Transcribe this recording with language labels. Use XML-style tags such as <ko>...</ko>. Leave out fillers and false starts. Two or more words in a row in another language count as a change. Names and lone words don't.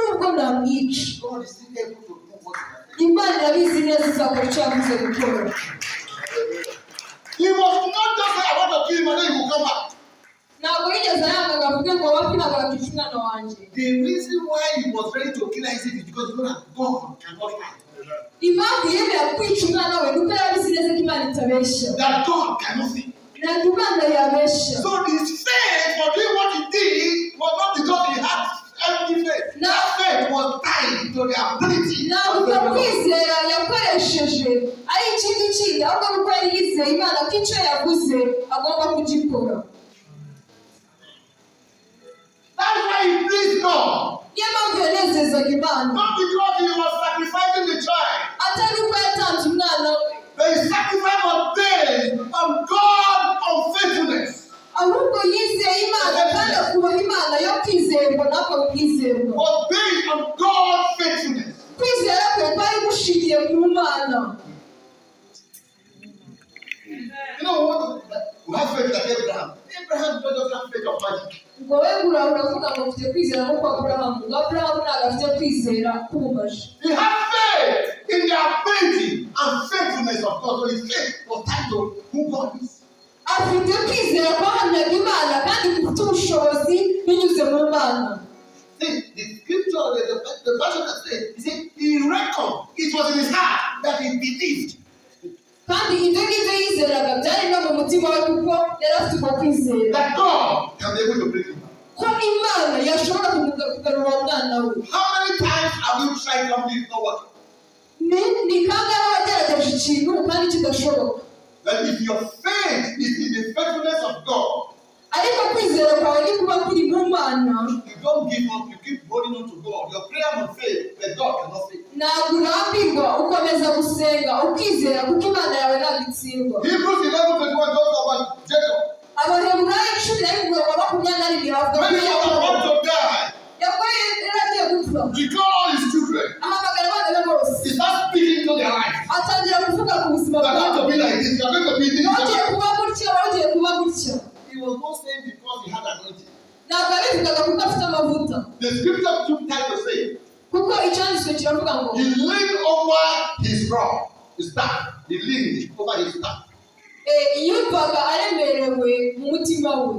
<rw>namwica.</rw> <en>God is still able to do what he has said.</en> <rw>Imana irabizi neza izakora icyo yavuze gukora.</rw> <en>He was not just say, I want to kill him and then he will come back.</en> <rw>Ntabwo yigeze yangaga avuge ngo wapi ntabwo bakica umwana wanjye.</rw> <en>The reason why he was ready to kill Isaac is because he knew that God cannot lie.</en> <rw>Impamvu yemera kwica umwana we nuko yarabizi neza ko Imana itabeshya.</rw> <en>That God cannot see.</en> <rw>Ntabwo Imana yabeshya.</rw> <en>So his faith for doing what he did was not because he had empty faith. That faith was tied to the ability.</en> <rw>Ntabwo kwizera yakoresheje ari ikindi kindi ahubwo nuko yari yizeye Imana ko icyo yavuze agomba kugikora.</rw> <en>That's why he pleased God.</en> <rw>Niyo mpamvu yanezezaga Imana.</rw> <en>Not because he was sacrificing the child.</en> <rw>Atari uko yatanze umwana we.</rw> <en>The sacrifice was based on God's unfaithfulness.</en> <rw>Ahubwo yizeye Imana kandi akubaha Imana yo kwizerwa ntabwo kwizerwa.</rw> <en>Was based on God's faithfulness.</en> <rw>Kwizera kwe kwari gushingiye ku Mana.</rw> <en>You know what? We have faith like Abraham. Abraham doesn't have faith of magic.</en> <rw>Ngo we uravuga ngo ufite kwizera nko kwa Aburahamu. Ngo Aburahamu ntabwo afite kwizera kubaje.</rw> <en>He had faith in the ability and faithfulness of God. So his faith was tied to who God is.</en> <rw>Afite kwizera kwahamyaga Imana kandi gufite ubushobozi binyuze mu Mana.</rw> <en>See, the scripture, the version that says, he said, he reckoned, it was in his heart that he believed.</en> <rw>Kandi ibyo ngibyo yizeraga byari no mu mutima we kuko yari afite uko kwizera.</rw> <en>That God can be able to bring him back.</en> <rw>Ko Imana yashobora kugarura uwo mwana we.</rw> <en>How many times have you tried something not working?</en> <rw>Ni kangahe wagerageje ikintu kandi kidashoboka.</rw> <en>That if your faith is in the faithfulness of God,</en> <rw>ariko kwizera kwawe ni kuba kuri mu Mana.</rw> <en>you don't give up, you keep holding on to God. Your prayer must fail, but God cannot fail.</en> <rw>Ntabwo urambirwa ukomeza gusenga ukizera kuko Imana yawe ntabwo itsindwa.</rw> <en>Hebrews 11:21 talks about Jacob.</en> <rw>Abaheburayo 11:22 bavuga</rw> <en>When he was about to die,</en> <rw>Yakobo yari agiye gupfa.</rw> <en>he called all his children.</en> <rw>Ahamagara abana be bose.</rw> <en>He started speaking to their life.</en> <rw>Atangira kuvuga ku buzima</rw> <en>You are going to</en> <rw>bwabo.</rw> <en>be like this. You are going to be this.</en> <rw>Wongeye kuba gutya, wongeye kuba gutya.</rw> <en>He was not saying because he had anointing.</en> <rw>Ntabwo abivugaga kuko afite amavuta.</rw> <en>The scripture took time to say.</en> <rw>Kuko icyanditswe kiravuga ngo</rw> <en>He leaned over his rod, his staff. He leaned over his staff</en> <rw>yumvaga aremerewe mu mutima we.</rw>